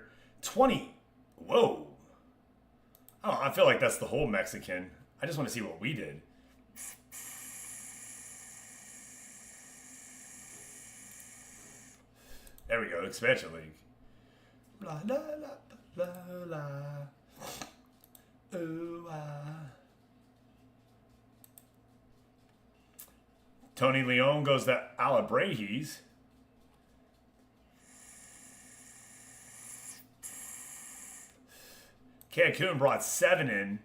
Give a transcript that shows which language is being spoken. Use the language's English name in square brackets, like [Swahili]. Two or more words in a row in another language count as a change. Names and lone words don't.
[English] 20. Whoa. Oh, I feel like that's the whole Mexican. I just want to see what we did. There we go, Expansion League. Blah, la, la, blah, la. Ooh, ah. Tony Leon goes to Alabrejis. Cancun brought 7 in.